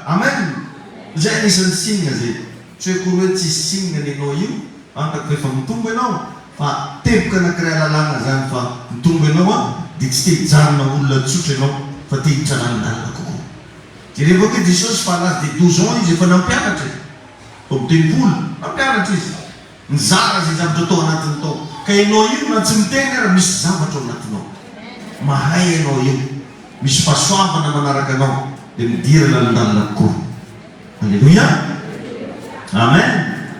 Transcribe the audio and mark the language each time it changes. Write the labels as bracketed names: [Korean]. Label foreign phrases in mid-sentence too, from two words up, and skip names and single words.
[Malagasy] Amen. Zay anisan'ny singa zay. Tsy hoe koa hoe tsisy singa ny ianao io, antako rehefa mitombo ianao fa teboka anankiray lalàna zany fa mitombo ianao dia tsy te hijanona olona tsotra ianao fa te hiditra lalindalina kokoa. Dia rehefa koa Jesosy fa [French] l'âge de 12 ans [Malagasy] izy efa nampianatra izy, ao miteny-polo nampianatra izy, mizara zay zavatra atao anatiny tao. Ka ianao io na tsy miteny ary misy zavatra ao anatinao, mahay ianao io, misy fahasoavana manaraka anao dia midira lalindalina kokoa. Alleluia. Amen.